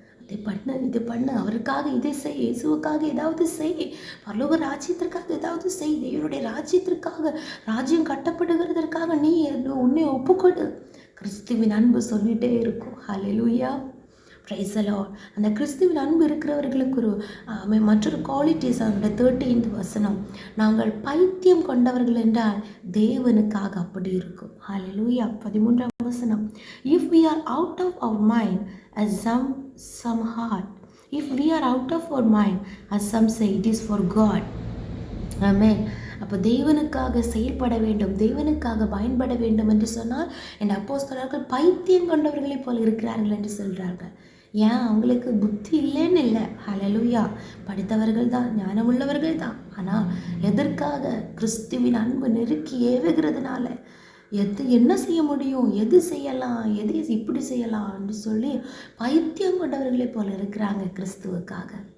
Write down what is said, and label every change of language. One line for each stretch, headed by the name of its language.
Tamil: அதை பண்ணு, இது பண்ணு, அவருக்காக இதை செய், இயேசுவுக்காக ஏதாவது செய், பரலோக ராஜ்யத்திற்காக ஏதாவது செய், தேவனுடைய ராஜ்யத்திற்காக, ராஜ்யம் கட்டப்படுகிறதற்காக நீ உன்னை ஒப்புக்கொடு. கிறிஸ்துவின் அன்பு சொல்லிகிட்டே இருக்கும். ஹல்லேலூயா.
English: Praise the lord.
Tamil: அந்த கிறிஸ்துவின் அன்பு இருக்கிறவர்களுக்கு ஒரு மற்றொரு குவாலிட்டிஸ், அவருடைய 13th வசனம், நாங்கள் பைத்தியம் கொண்டவர்கள் என்றால் தேவனுக்காக அப்படி இருக்கும். ஹல்லேலூயா. 13ஆம் வசனம்,
English: if we are out of our mind as some heart, if we are out of our mind as some say, it is for God.
Tamil: ஆமென். அப்போ தேவனுக்காக செயல்பட வேண்டும், தேவனுக்காக பயன்பட வேண்டும் என்று சொன்னால் என் அப்போஸ்தலர்கள் பைத்தியம் கொண்டவர்களைப் போல் இருக்கிறார்கள் என்று சொல்கிறார்கள். ஏன்? அவங்களுக்கு புத்தி இல்லைன்னு இல்லை. ஹல்லேலூயா. படித்தவர்கள் தான், ஞானமுள்ளவர்கள் தான். ஆனால் எதற்காக? கிறிஸ்துவின் அன்பு நெருக்கி ஏவுகிறதுனால என்ன செய்ய முடியும், எது செய்யலாம், எது இப்படி செய்யலாம் என்று சொல்லி பைத்தியம் கொண்டவர்களைப் போல் இருக்கிறாங்க கிறிஸ்துவுக்காக.